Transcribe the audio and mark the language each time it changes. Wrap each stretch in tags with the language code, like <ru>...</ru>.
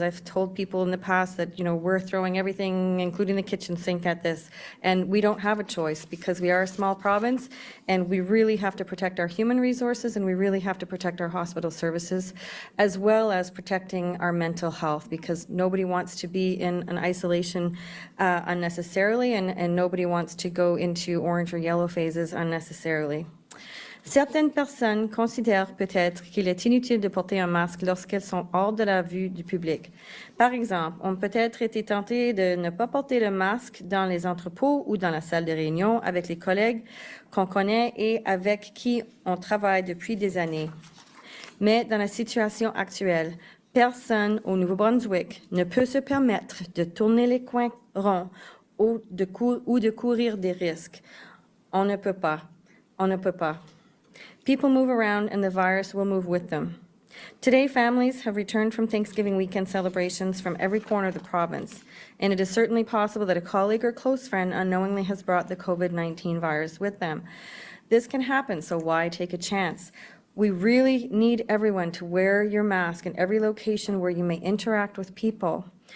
<en>I've told people in the past that, we're throwing everything, including the kitchen sink, at this, and we don't have a choice because we are a small province, and we really have to protect our human resources, and we really have to protect our hospital services, as well as protecting our mental health, because nobody wants to be in an isolation unnecessarily, and nobody wants to go into orange or yellow phases unnecessarily.</en> <fr>Certaines personnes considèrent peut-être qu'il est inutile de porter un masque lorsqu'elles sont hors de la vue du public. Par exemple, on peut être été tenté de ne pas porter le masque dans les entrepôts ou dans la salle de réunion avec les collègues qu'on connaît et avec qui on travaille depuis des années. Mais dans la situation actuelle, personne au Nouveau-Brunswick ne peut se permettre de tourner les coins ronds ou de courir des risques. On ne peut pas. On ne peut pas.</fr> <en>People move around and the virus will move with them. Today, families have returned from Thanksgiving weekend celebrations from every corner of the province, and it is certainly possible that a colleague or close friend unknowingly has brought the COVID-19 virus with them. This can happen, so why take a chance? We really need everyone to wear your mask in every location where you may interact with people.</en>